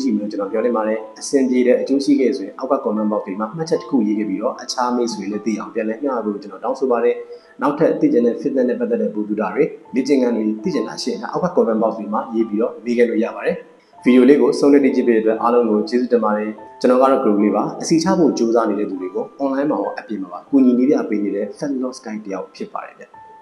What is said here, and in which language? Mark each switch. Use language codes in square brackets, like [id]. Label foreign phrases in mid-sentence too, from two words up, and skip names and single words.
[my] ရှိမယ်လို့ကျွန်တော်ပြောနေပါတယ်အဆင်ပြေတဲ့အကျိုးရှိခဲ့ဆိုရင်အောက်က [en] comment box [my] တွေမှာမှတ်ချက်တစ်ခုရေးခဲ့ပြီးတော့အခြားမိတ်ဆွေတွေလည်းသိအောင်ပြန်လည်မျှဝေဖို့ကျွန်တော်တောင်းဆိုပါတယ်နောက်ထပ်သိချင်တဲ့ fitness နဲ့ပတ်သက်တဲ့ဗီဒီယိုတွေလေ့ကျင့်ခန်းတွေသိချင်တာရှိရင်အောက်က [en] comment box [my] တွေမှာရေးပြီးတော့မေးခဲ့လို့ရပါတယ်ဗီဒီယိုလေးကိုဆုံးဖြတ်ကြည့်ပေးတဲ့အတွက်အားလုံးကိုကျေးဇူးတင်ပါတယ်ကျွန်တော်ကတော့ group လေးပါအစီချဖို့ကြိုးစားနေတဲ့သူတွေကို online မှာရောအပြင်မှာပါကူညီနေပြပေးနေတဲ့ [en] fat loss guide [my] တယောက်ဖြစ်ပါတယ်ဗျ